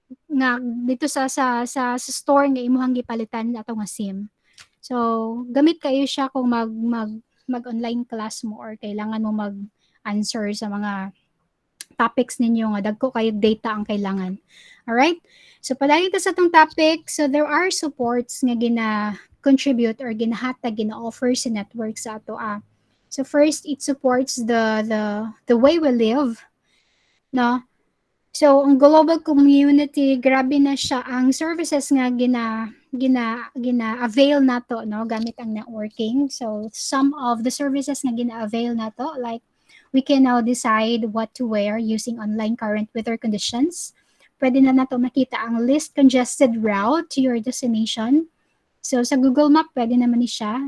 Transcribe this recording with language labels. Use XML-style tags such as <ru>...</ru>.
<ceb>Nga dito sa store nga imong gipalitan ato nga SIM. So, gamit kayo siya kung mag-online class mo or kailangan mo mag-answer sa mga topics ninyo nga dagko kayo data ang kailangan. Alright? So, padali ta sa itong topic. So,</ceb> <en>there are supports</en> <ceb>nga gina-contribute or ginahatag, gina-offer sa network sa ato.</ceb> <en>So, first, it supports the way we live. No?</en> <ceb>So, ang global community, grabe na siya. Ang services nga gina-avail nato, no, gamit ang networking.</ceb> <en>So, some of the services</en> <ceb>nga gina-avail nato,</ceb> <en>like, we can now decide what to wear using online current weather conditions.</en> <ceb>Pwede na nato makita ang</ceb> <en>least congested route to your destination.</en> <ceb>So, sa Google Map, pwede naman ni siya.</ceb>